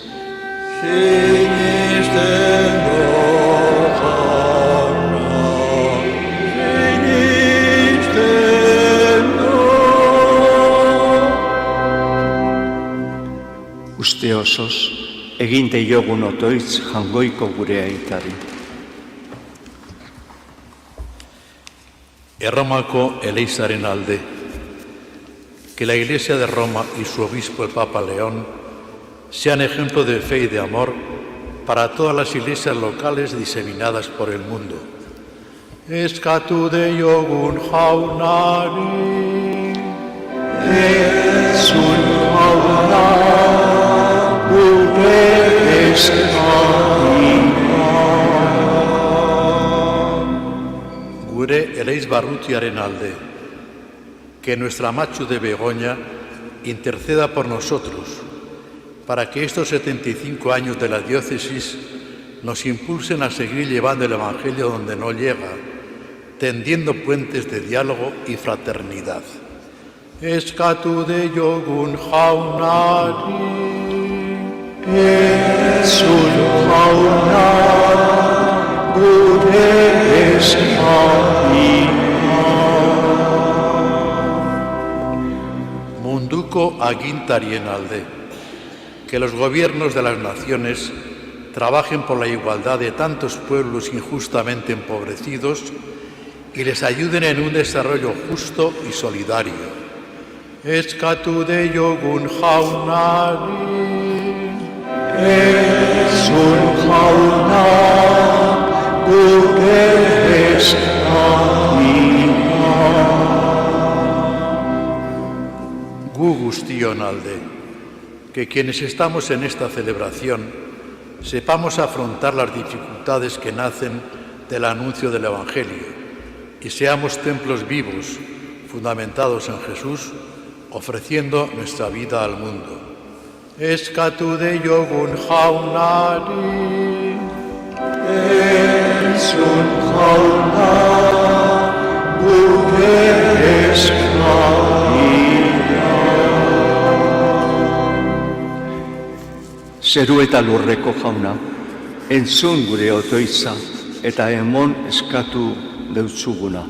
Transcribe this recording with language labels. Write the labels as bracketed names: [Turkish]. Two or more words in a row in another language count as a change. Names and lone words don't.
[Basque] sinisten dod, Hanna, sinisten dod. Uste osoz, egin deiogun otoitz jangoiko gure aitari. Erromako Eleizaren alde. [Spanish] Que la Iglesia de Roma y su obispo, el Papa León, sean ejemplo de fe y de amor para todas las iglesias locales diseminadas por el mundo. [Basque] Eskatu deiogun jaunari, Zun jauna, gure eskari. gure Eleiz Barrutiaren alde. [Spanish] Que nuestra Machu de Begoña interceda por nosotros, para que estos 75 años de la diócesis nos impulsen a seguir llevando el Evangelio donde no llega, tendiendo puentes de diálogo y fraternidad. [Basque] Eskatu deiogun jaunari, Zun jauna, gure eskari. munduko agintarien alde. [Spanish] Que los gobiernos de las naciones trabajen por la igualdad de tantos pueblos injustamente empobrecidos y les ayuden en un desarrollo justo y solidario. [Basque] Eskatu deiogun jaunari, Zun jauna, gure eskari. gu guztion alde. [Spanish] Que quienes estamos en esta celebración sepamos afrontar las dificultades que nacen del anuncio del Evangelio y seamos templos vivos, fundamentados en Jesús, ofreciendo nuestra vida al mundo. [Basque] Eskatu deiogun jaunari, Zun jauna, gure eskari. Zeru eta lurreko jauna, entzun gure otoitza eta emon eskatu deutzuguna.